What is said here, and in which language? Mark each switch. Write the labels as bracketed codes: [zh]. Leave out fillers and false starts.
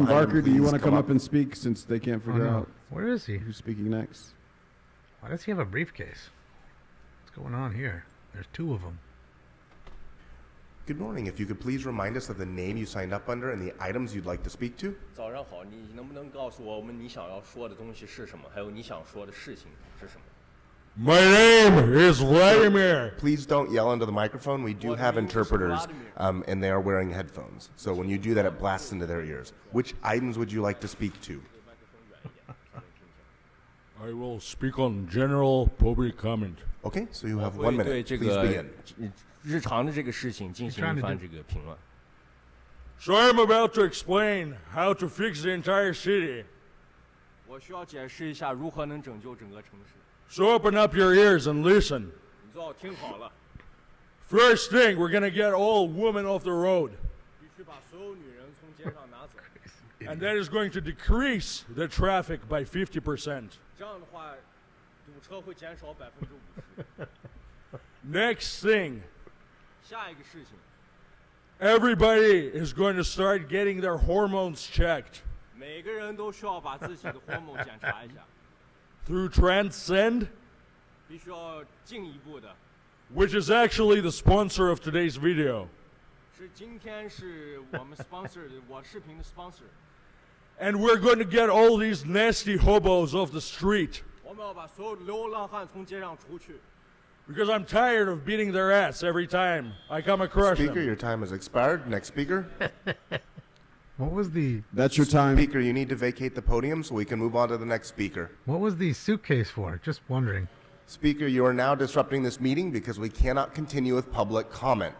[en] from behind him Barker, do you please want to come up and speak since they can't figure no. out Where is he? who's speaking next? Why does he have a briefcase? What's going on here? There's two of them. Good morning. If you could please remind us of the name you signed up under and the items you'd like to speak to. [zh] 早上好，你能不能告诉我们你想要说的东西是什么，还有你想说的事情是什么？ [en] My name is Vladimir. Please don't yell into the microphone. We do have interpreters, and they are wearing headphones. So when you do that, it blasts into their ears. Which items would you like to speak to? I will speak on general public comment. Okay, so you have 1 minute. [zh] 对这 [en] Please [zh] 个 [en] begin. [zh] 日常的这个事情进行一番这个评论。 [en] So I'm about to explain how to fix the entire city. [zh] 我需要解释一下如何能拯救整个城市。 [en] So open up your ears and listen. [zh] 你最好听好了。 [en] First thing, we're gonna get all women off the road. [zh] 必须把所有女人从街上拿走。 [en] And that is going to decrease the traffic by 50%. [zh] 这样的话，堵车会减少50%。 [en] Next thing, [zh] 下一个事情， [en] everybody is going to start getting their hormones checked [zh] 每个人都需要把自己的荷尔蒙检查一下， [en] through Transcend, [zh] 必须要进一步的。 [en] which is actually the sponsor of today's video. [zh] 是今天是我们 sponsor 的我视频的 sponsor。 [en] And we're going to get all these nasty hobos off the street. [zh] 我们要把所有的流浪汉从街上除去。 [en] Because I'm tired of beating their ass every time I come across Speaker, them. your time has expired. Next speaker. What was the... That's your time. Speaker, you need to vacate the podium so we can move on to the next speaker. What was the suitcase for? Just wondering. Speaker, you are now disrupting this meeting because we cannot continue with public comment.